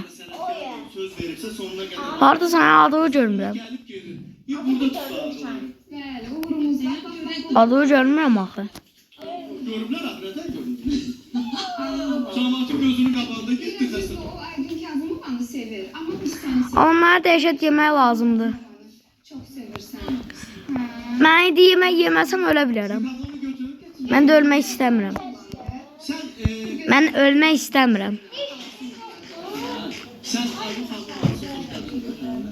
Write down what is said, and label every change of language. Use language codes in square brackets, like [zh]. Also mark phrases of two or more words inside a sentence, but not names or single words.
[az] söz veribsə sonuna qədər Harada sənə adı görmürəm. gəlib gedir. Bir burada tutar. Adı görmürəm axı. Görüblər axırada görüblər. Cəmaatın gözünün qabağında getdi xəstə. [tr] O Aydın Kazımoğlu'nu sever ama biz seni seviyoruz. [az] Amma mənə dəhşət yemək lazımdır. [tr] Çok seversen. [az] Mən indi yemək yeməsəm ölə bilərəm. Qalanı götür. Mən də ölmək istəmirəm. Sən Mən ölmək istəmirəm. sən Aydın Kazımoğlu'nu